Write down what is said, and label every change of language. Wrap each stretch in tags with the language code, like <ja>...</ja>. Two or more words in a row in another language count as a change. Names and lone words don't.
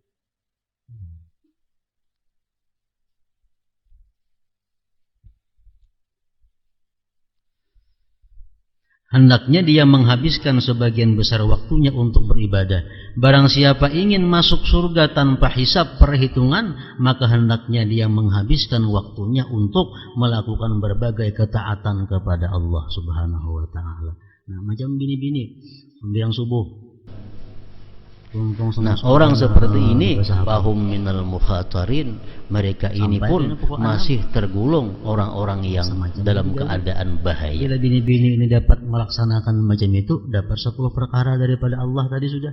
<id>Hendaknya dia menghabiskan sebagian besar waktunya untuk beribadah. Barang siapa ingin masuk surga tanpa hisab perhitungan, maka hendaknya dia menghabiskan waktunya untuk melakukan berbagai ketaatan kepada Allah</id> <ar>سبحانه وتعالى.</ar> <id>Nah, macam bini-bini sembahyang subuh. Nah, orang seperti ini</id> <ar>فهم من المخاطرين,</ar> <id>mereka ini pun masih tergolong orang-orang yang dalam keadaan bahaya. Bila bini-bini ini dapat melaksanakan macam itu, dapat 10 perkara daripada Allah tadi sudah.</id>